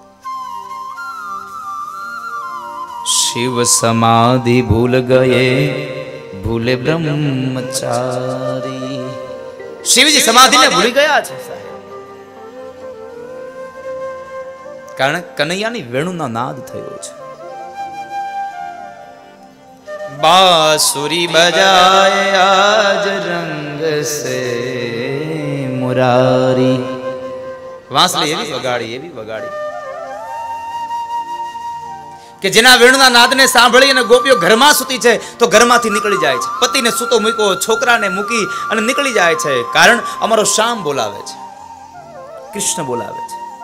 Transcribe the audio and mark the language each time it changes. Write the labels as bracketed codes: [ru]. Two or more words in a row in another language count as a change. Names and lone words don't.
[hi] शिव समाधि भूल गये भूले ब्रह्मचारी. [gu] શિવજી સમાધિને ભૂલી ગયા છે સાહેબ. કારણ કનૈયાની વેણુનો નાદ થયો છે. [hi] बांसुरी बजाए आज रंग से मुरारी. [gu] વાંસળી એવી વગાડી કે જેના વેણુના નાદને સાંભળી અને ગોપીઓ ઘરમાં સૂતી છે તો ઘરમાંથી નીકળી જાય છે. પતિને સૂતો મૂક્યો, છોકરાને મૂકી અને નીકળી જાય છે. કારણ અમારો શ્યામ બોલાવે છે, કૃષ્ણ બોલાવે છે.